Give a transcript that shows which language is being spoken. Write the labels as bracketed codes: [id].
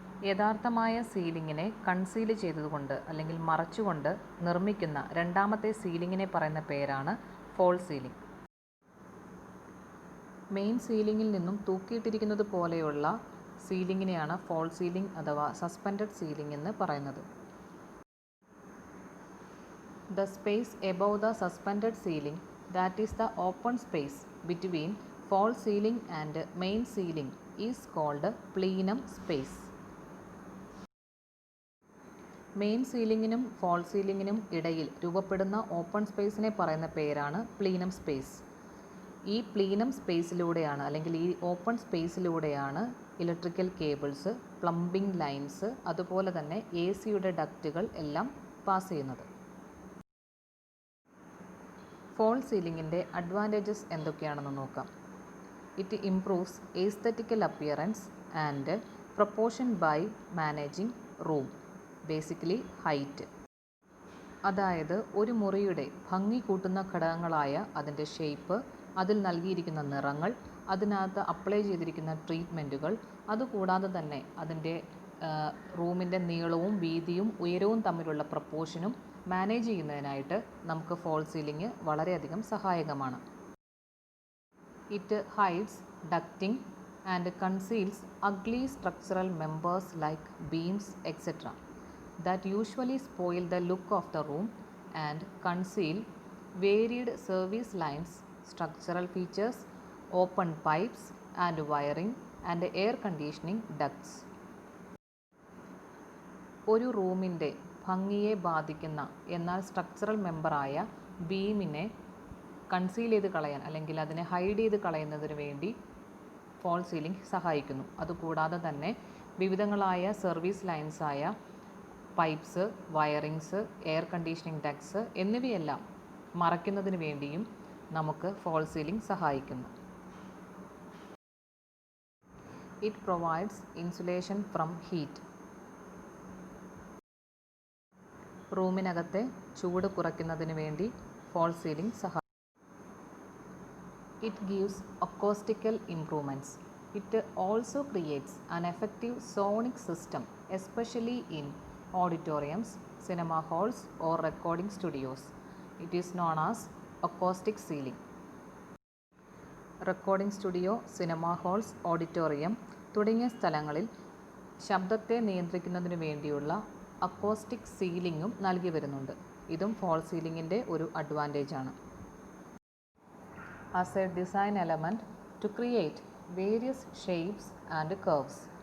[ml] യഥാർത്ഥമായ സീലിങ്ങിനെ കൺസീൽ ചെയ്തതുകൊണ്ട് അല്ലെങ്കിൽ മറച്ചുകൊണ്ട് നിർമ്മിക്കുന്ന രണ്ടാമത്തെ സീലിങ്ങിനെ പറയുന്ന പേരാണ് ഫോൾ സീലിംഗ്. മെയിൻ സീലിങ്ങിൽ നിന്നും തൂക്കിയിട്ടിരിക്കുന്നത് പോലെയുള്ള സീലിങ്ങിനെയാണ് ഫോൾ സീലിംഗ് അഥവാ സസ്പെൻഡഡ് സീലിംഗ് എന്ന് പറയുന്നത്. [en] The space above the suspended ceiling, that is the open space between false ceiling and main ceiling, is called plenum space. [ml] Main സീലിങ്ങിനും fall സീലിങ്ങിനും ഇടയിൽ രൂപപ്പെടുന്ന ഓപ്പൺ സ്പേസിനെ പറയുന്ന പേരാണ് plenum space. ഈ പ്ലീനം സ്പേസിലൂടെയാണ് അല്ലെങ്കിൽ ഈ open സ്പേസിലൂടെയാണ് electrical cables, plumbing lines, അതുപോലെ തന്നെ AC-യുടെ ഡക്റ്റുകൾ എല്ലാം പാസ് ചെയ്യുന്നത്. ഫോൾ സീലിങ്ങിൻ്റെ അഡ്വാൻറ്റേജസ് എന്തൊക്കെയാണെന്ന് നോക്കാം. [en] It improves aesthetical appearance and proportion by managing room, basically height. [ml] അതായത് ഒരു മുറിയുടെ ഭംഗി കൂട്ടുന്ന ഘടകങ്ങളായ അതിൻ്റെ ഷേപ്പ്, അതിൽ നൽകിയിരിക്കുന്ന നിറങ്ങൾ, അതിനകത്ത് അപ്ലൈ ചെയ്തിരിക്കുന്ന ട്രീറ്റ്മെൻറ്റുകൾ, അതുകൂടാതെ തന്നെ അതിൻ്റെ റൂമിൻ്റെ നീളവും വീതിയും ഉയരവും തമ്മിലുള്ള പ്രപ്പോർഷനും മാനേജ് ചെയ്യുന്നതിനായിട്ട് നമുക്ക് ഫോൾ സീലിംഗ് വളരെയധികം സഹായകമാണ്. [en] It hides ducting and conceals ugly structural members like beams etcetera that usually spoil the look of the room and conceal varied service lines, structural features, open pipes and wiring and air conditioning ducts. [ml] ഒരു റൂമിൻ്റെ ഭംഗിയെ ബാധിക്കുന്ന എന്നാൽ structural മെമ്പറായ ബീമിനെ conceal ചെയ്ത് കളയാൻ അല്ലെങ്കിൽ അതിനെ hide ചെയ്ത് കളയുന്നതിന് വേണ്ടി ഫോൾ സീലിംഗ് സഹായിക്കുന്നു. അതുകൂടാതെ തന്നെ വിവിധങ്ങളായ service ലൈൻസായ pipes, wirings, air conditioning ducts എന്നിവയെല്ലാം മറയ്ക്കുന്നതിന് വേണ്ടിയും നമുക്ക് ഫോൾ സീലിംഗ് സഹായിക്കുന്നു. [en] It provides insulation from heat. [ml] റൂമിനകത്തെ ചൂട് കുറയ്ക്കുന്നതിന് വേണ്ടി ഫോൾ സീലിംഗ് സഹായിക്കുന്നു. [en] It gives acoustical improvements. It also creates an effective sonic system, especially in auditoriums, cinema halls or recording studios. It is known as acoustic ceiling. [ml] Recording studio, cinema halls, auditorium തുടങ്ങിയ സ്ഥലങ്ങളിൽ ശബ്ദത്തെ നിയന്ത്രിക്കുന്നതിന് വേണ്ടിയുള്ള acoustic സീലിംഗും നൽകി വരുന്നുണ്ട്. ഇതും fall സീലിംഗിൻ്റെ ഒരു advantage ആണ്. [en] As a design element to create various shapes and curves.